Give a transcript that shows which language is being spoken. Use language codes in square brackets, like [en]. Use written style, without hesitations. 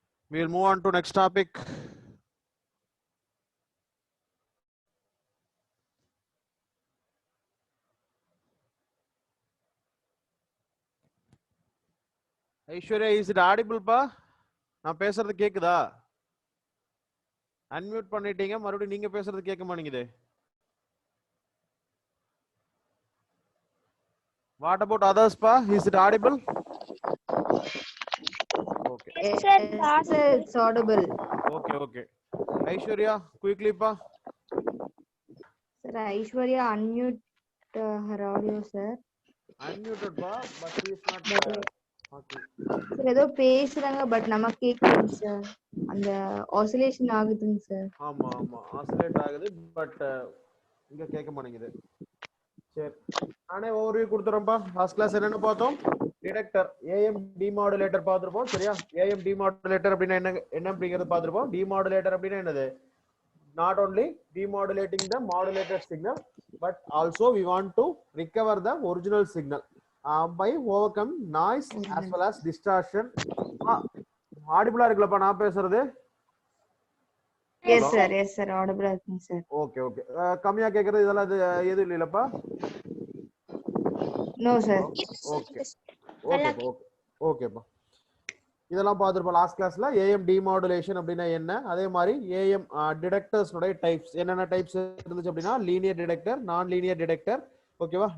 [en] We'll move on to next topic. Aishwarya, is it audible, pa? [ta] நான் பேசுறது கேக்குதா? Unmute பண்ணிட்டீங்க, மறுபடியும் நீங்க பேசுறது கேட்க மாட்டேங்குது. [en] What about others, pa? Is it audible? Okay. Yes, sir, it's audible. Okay. Aishwarya, quickly, pa. Sir, Aishwarya unmute her audio, sir. Unmuted, pa, but she is not. Okay. [ta] Sir, ஏதோ பேசுறாங்க but நமக்கு கேக்குதுங்க sir. அந்த oscillation ஆகுதுங்க sir. ஆமா oscillate ஆகுது, but இங்க கேட்க மாட்டேங்குது. சரி நானே ஓவர்வியூ கொடுத்துறேன்ப்பா. லாஸ்ட் கிளாஸ் என்னென்ன பார்த்தோம்? டிடெக்டர் ஏஎம் டிமாடுலேட்டர் பார்த்துருப்போம். சரியா? ஏஎம் டிமாடுலேட்டர் அப்படின்னா என்ன அப்படிங்கிறது பார்த்துருப்போம். டிமாடுலேட்டர் அப்படின்னா என்னது? [en] not only demodulating the modulated signal but also we want to recover the original signal by overcome noise as well as distortion. [ta] audible இருக்குலப்பா நான் பேசுறது? [en] yes sir audible [ta] இருக்குங்க சார். ஓகே ஓகே கம்மியா கேக்குறது இதெல்லாம் எது இல்லப்பா? [en] no sir. [ta] ஓகே ஓகே ஓகேப்பா. இதெல்லாம் பார்த்துருப்போம் லாஸ்ட் கிளாஸ்ல. ஏஎம் டிமாடுலேஷன் அப்படின்னா என்ன, அதே மாதிரி ஏஎம் டிடெக்டர்ஸ்னுடைய டைப்ஸ் என்னென்ன டைப்ஸ் இருந்துச்சு அப்படின்னா லீனியர் டிடெக்டர், நான் லீனியர் டிடெக்டர். ஓகேவா?